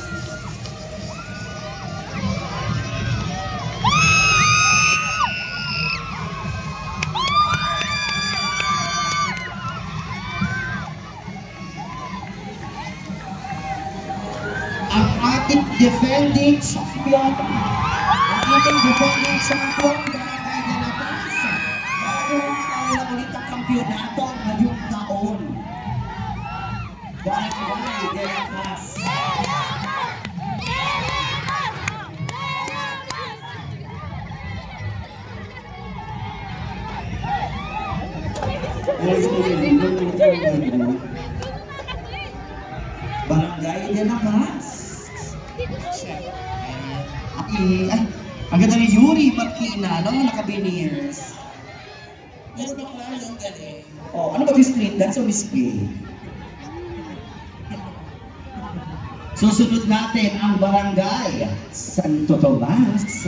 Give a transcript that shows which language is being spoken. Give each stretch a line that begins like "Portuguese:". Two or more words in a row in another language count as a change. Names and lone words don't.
Filipino: Ang ating
English: defending champion.
Filipino: Ang ating
English: defending champion.
Filipino: Barangay de la Paz. Magkaroon tayo na ulit ang kampyonato ngayong taon. Barangay de la Paz. Barangay de la Paz. Ay, ang ganda ni Yuri Marquina, no? Naka-veneers. Ano ba klaro ang galing? Oh, ano ba yung street dance o Miss P? Susunod natin ang Barangay Santo Tomas.